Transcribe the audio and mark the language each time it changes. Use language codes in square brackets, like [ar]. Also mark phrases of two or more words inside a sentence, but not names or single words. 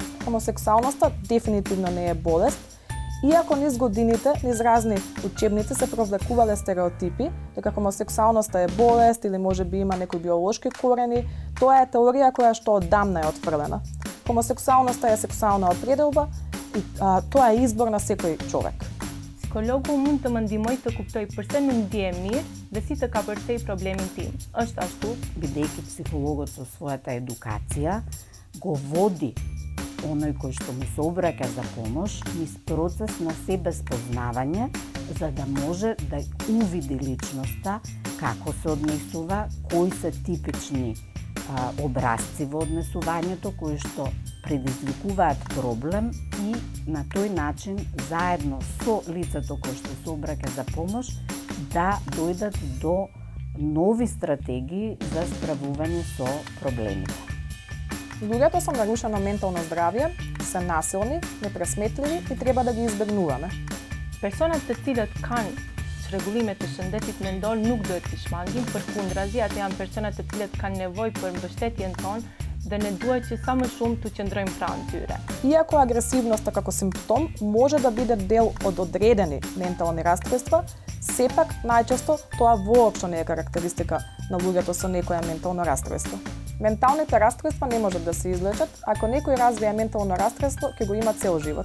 [mk] Хомосексуалноста дефинитивно не е болест. Иако низ годините, низ разни учебници се провлекувале стереотипи дека хомосексуалноста е болест или можеби има некои биолошки корени, тоа е теорија која што одамна е отфрлена. Хомосексуалноста е сексуална определба и тоа е избор на секој човек. [sq] Psikologu mund të më ndihmoj të kuptoj pse nuk ndihem mirë dhe si të kapërcej problemin tim. Është ashtu? [mk] Бидејќи психологот со својата едукација го води оној кој што му се обраќа за помош низ процес на себе спознавање, за да може да увиди личноста, како се однесува, кои се типични образци во однесувањето кои што предизвикуваат проблем и на тој начин заедно со лицето кој што се обраќа за помош да дојдат до нови стратегии за справување со проблемите. Луѓето со нарушено ментално здравје се насилни, непресметливи и треба да ги избегнуваме. [sq] Personat të cilët kanë çrregullime të shëndetit mendor nuk duhet t'i shmangim, përkundrazi, ato janë persona të cilët kanë nevojë për mbështetjen tonë dhe ne duhet që sa më shumë të qëndrojmë pranë tyre. [mk] Иако агресивноста како симптом може да биде дел од одредени ментални расстройства, сепак најчесто тоа воопшто не е карактеристика на луѓето со некоја ментално расстройство. Менталните расстройства не можат да се излечат, ако некој развие ментално расстройство, ќе го има цел живот.